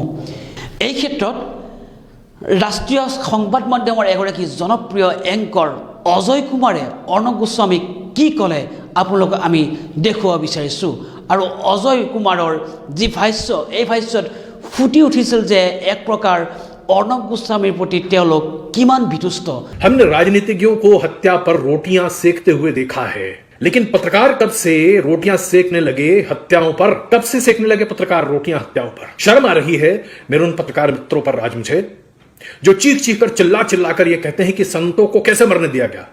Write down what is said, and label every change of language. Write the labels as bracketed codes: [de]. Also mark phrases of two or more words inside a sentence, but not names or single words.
[as] এই ক্ষেত্ৰত ৰাষ্ট্ৰীয় সংবাদ মাধ্যমৰ এগৰাকী জনপ্ৰিয় এংকৰ অজয় কুমাৰে অৰ্ণৱ গোস্বামীক কি ক'লে আপোনালোকক আমি দেখুৱাব বিচাৰিছোঁ। আৰু অজয় কুমাৰৰ যি ভাষ্য, এই ভাষ্যত ফুটি উঠিছিল যে এক প্ৰকাৰ অৰ্ণৱ গোস্বামী প্ৰতি কিমান বিতুষ্ট। [hi] हमने राजनीतिज्ञों को हत्या पर रोटियां सेकते हुए देखा है, लेकिन पत्रकार कब से रोटियां सेकने लगे हत्याओं पर? कब से सेकने लगे पत्रकार रोटियां हत्याओं पर? शर्म आ रही है मेरे उन पत्रकार मित्रों पर आज मुझे, जो चीख चीख कर चिल्ला चिल्ला कर ये कहते हैं कि संतों को कैसे मरने दिया गया।